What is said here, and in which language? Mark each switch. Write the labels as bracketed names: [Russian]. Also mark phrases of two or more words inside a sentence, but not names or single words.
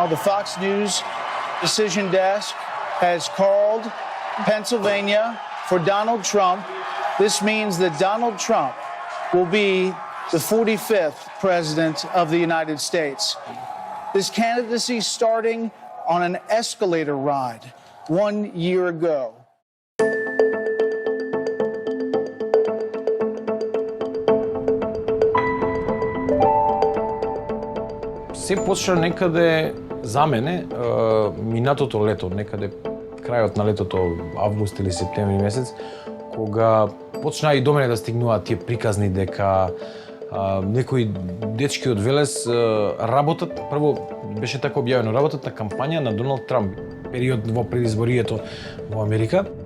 [English] The Fox News decision desk has called Pennsylvania for Donald Trump. This means that Donald Trump will be the 45th president of the United States. This candidacy starting on an escalator ride 1 year ago. [Macedonian] Се почна некаде за мене минатото лето, некаде крајот на летото, август или септември месец, кога почна и до мене да стигнуваат тие приказни дека некои дечки од Велес работат, прво беше така објавено, работат на кампања на Доналд Трамп, период во предизборието во Америка.